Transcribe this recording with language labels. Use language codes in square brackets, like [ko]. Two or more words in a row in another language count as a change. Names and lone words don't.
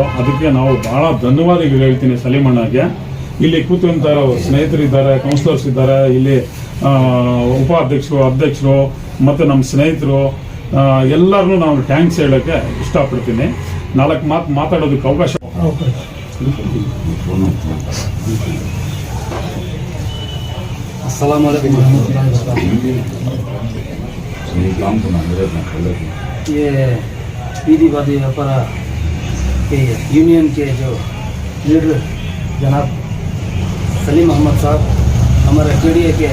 [kn] ಅದಕ್ಕೆ ನಾವು ಭಾಳ ಧನ್ಯವಾದಗಳು ಹೇಳ್ತೀನಿ ಸಲೀಮಣ್ಣಗೆ. ಇಲ್ಲಿ ಕೂತಂತ ಸ್ನೇಹಿತರಿದ್ದಾರೆ, ಕೌನ್ಸಿಲರ್ಸ್ ಇದ್ದಾರೆ, ಇಲ್ಲಿ ಉಪಾಧ್ಯಕ್ಷರು, ಅಧ್ಯಕ್ಷರು ಮತ್ತು ನಮ್ಮ ಸ್ನೇಹಿತರು ಎಲ್ಲರನ್ನೂ ನಾನು ಥ್ಯಾಂಕ್ಸ್ ಹೇಳೋಕ್ಕೆ ಇಷ್ಟಪಡ್ತೀನಿ. 4 ಮಾತು ಮಾತಾಡೋದಕ್ಕೆ ಅವಕಾಶ. [ar] السلام عليكم. [hi] ये बीदी व्यापार के यूनियन के जो लीडर जनाब सलीम अहमद साहब, हमारे KDA के